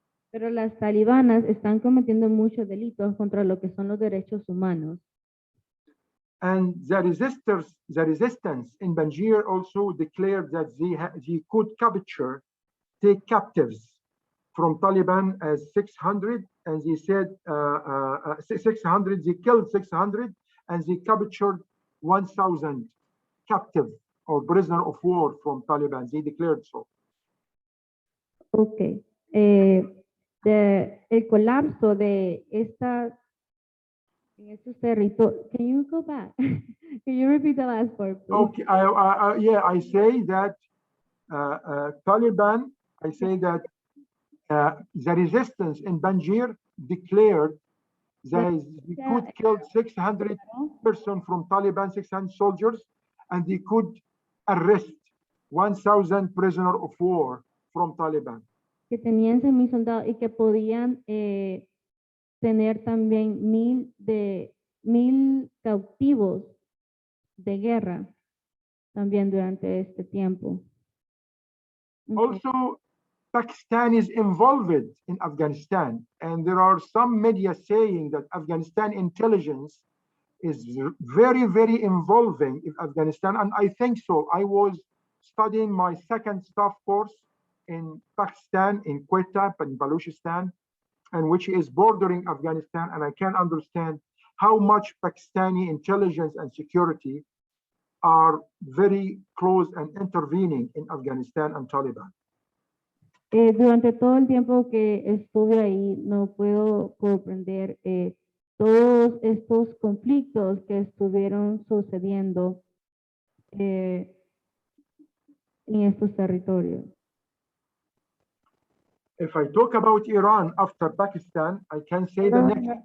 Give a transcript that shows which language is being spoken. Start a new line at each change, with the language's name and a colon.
Spanish: Pero las talibanas están cometiendo muchos delitos contra lo que son los derechos humanos.
English: And the resistance in Panjshir also declared that they could take captives from Taliban as 600, and they said 600, they killed 600, and they captured 1,000 captive or prisoner of war from Taliban. They declared so. Okay.
Spanish: El colapso de estos territorios.
English: Can you go back? Can you repeat the last part, please? Okay. Yeah, I say that Taliban. I say that the resistance in Panjshir declared that they could kill 600 persons from Taliban, 600 soldiers, and they could arrest 1,000 prisoners of war from Taliban.
Spanish: Que tenían 1,000 soldados y que podían tener también 1,000 cautivos de guerra también durante este tiempo.
English: Also, Pakistan is involved in Afghanistan, and there are some media saying that Afghanistan intelligence is very, very involving in Afghanistan, and I think so. I was studying my second staff course in Pakistan, in Quetta, in Balochistan, and which is bordering Afghanistan, and I can understand how much Pakistani intelligence and security are very close and intervening in Afghanistan and Taliban.
Spanish: Durante todo el tiempo que estuve ahí, no puedo comprender todos estos conflictos que estuvieron sucediendo en estos territorios.
English: If I talk about Iran after Pakistan, I can say the next.